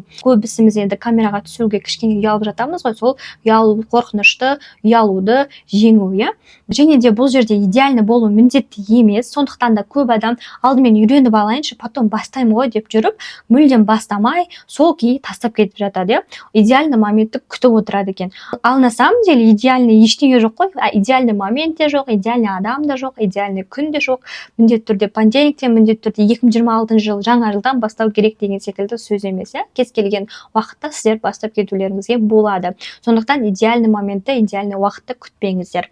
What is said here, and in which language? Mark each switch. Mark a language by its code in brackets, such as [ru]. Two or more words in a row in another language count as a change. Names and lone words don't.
[kk] Көбісіміз енді камераға түсуге кішкене ұялып жатамыз ғой, сол ұялу, қорқынышты, ұялуды жеңу, және де бұл жерде идеальный болу міндетті емес. Сондықтан да көп адам алдымен үйреніп алайыншы, потом бастаймын ғой деп жүріп, мүлдем бастамай, сол күйі тастап кетіп жатады. Идеальный моментті күтіп отырады екен. Ал [ru] на самом деле [kk] идеальный ештеңе жоқ қой, идеальный момент те жоқ, идеальный адам да жоқ, идеальный күн де жоқ. Міндетті түрде пандемиктен, міндетті түрде 2026 жыл жаңа жылдан бастау керек деген секілді сөз емес. Кез келген уақытта сіздер бастап кетулеріңізге болады. Сондықтан идеальный моментті, идеальный уақытты күтпеңіздер.